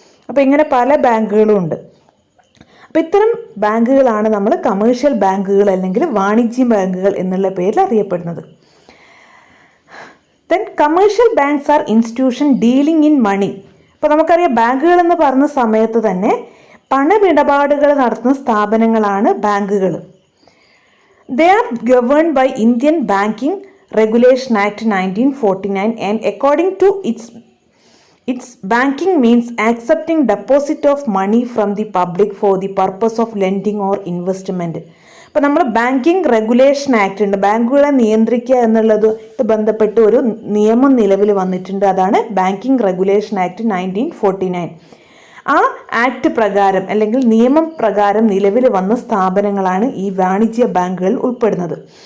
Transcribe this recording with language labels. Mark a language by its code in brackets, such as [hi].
[ml] അപ്പോൾ ഇങ്ങനെ പല ബാങ്കുകളും ഉണ്ട്. അപ്പോൾ ഇത്തരം ബാങ്കുകളാണ് നമ്മൾ കമേഴ്ഷ്യൽ ബാങ്കുകൾ അല്ലെങ്കിൽ വാണിജ്യ ബാങ്കുകൾ എന്നുള്ള പേരിൽ അറിയപ്പെടുന്നത്. [en] Then commercial banks are institution dealing in money. [ml] അപ്പോൾ നമുക്കറിയാം, ബാങ്കുകൾ എന്ന് പറഞ്ഞ സമയത്ത് തന്നെ പണമിടപാടുകൾ നടത്തുന്ന സ്ഥാപനങ്ങളാണ് ബാങ്കുകൾ. [en] They are governed by Indian banking regulation act 1949 and according to its banking means accepting deposit of money from the public for the purpose of lending or investment. [ml] അപ്പോൾ നമ്മൾ ബാങ്കിങ് റെഗുലേഷൻ ആക്ട് ഉണ്ട്, ബാങ്കുകളെ നിയന്ത്രിക്കുക എന്നുള്ളത് ബന്ധപ്പെട്ട് ഒരു നിയമം നിലവിൽ വന്നിട്ടുണ്ട്. അതാണ് ബാങ്കിങ് റെഗുലേഷൻ ആക്ട് 1949. ആ ആക്ട് പ്രകാരം അല്ലെങ്കിൽ നിയമം പ്രകാരം നിലവിൽ വന്ന സ്ഥാപനങ്ങളാണ് ഈ വാണിജ്യ ബാങ്കുകൾ ഉൾപ്പെടുന്നത്.